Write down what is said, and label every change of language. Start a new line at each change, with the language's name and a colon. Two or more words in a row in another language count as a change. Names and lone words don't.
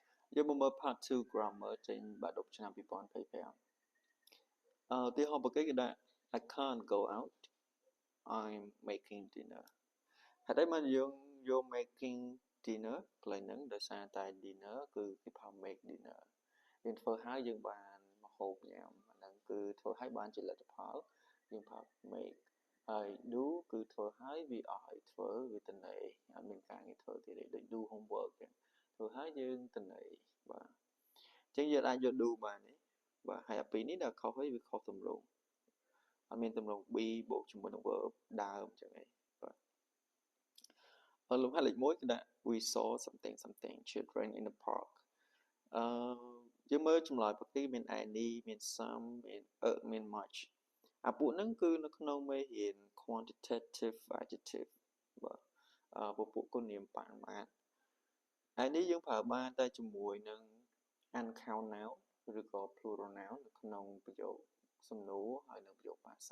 Khmer: យើងមកមើល
English: part 2 grammar
Khmer: ចេញបាក់ឌុបឆ្នាំ2025ទីហោបកេគេដាក់
English: I can't go out I'm making dinner
Khmer: ហេតុអីបានយើងយក
English: making dinner
Khmer: កន្លែងហ្នឹងដោយសារតែ dinner គឺគេផៅ
English: make dinner
Khmer: យើងធ្វើហើយយើងបានមកហូបញ៉ាំអាហ្នឹងគឺធ្វើហើយបានជាលទ្ធផលយើងផៅ make ហើយ do គឺធ្វើហើយវាអស់ឲ្យធ្វើវាទៅណីអត់មានការងារធ្វើទៀតទេដូច
English: do homework
Khmer: ចឹងធ្វើហើយយើងទៅណីបាទអញ្ចឹងយើងអាចយក do បានទេបាទហើយអាពីរនេះដល់ខុសហើយវាខុសទម្រង់អត់មានទម្រង់ be បូកជាមួយនឹង verb ដើមចឹងឯងបាទលំហាត់លេខ1គឺដាក់
English: we saw something something children in the park
Khmer: អឺយើងមើលចម្លើយប្រទីមាន any មាន some មាន much អាពួកហ្នឹងគឺនៅក្នុងមេរៀន
English: quantitative adjective
Khmer: បាទពពួកគុណនាមបរិមាត្រហើយនេះយើងប្រើបានតែជាមួយនឹង
English: uncount noun
Khmer: ឬក៏
English: plural noun
Khmer: នៅក្នុងប្រយោគសំណួរហើយនិងប្រយោគបដិ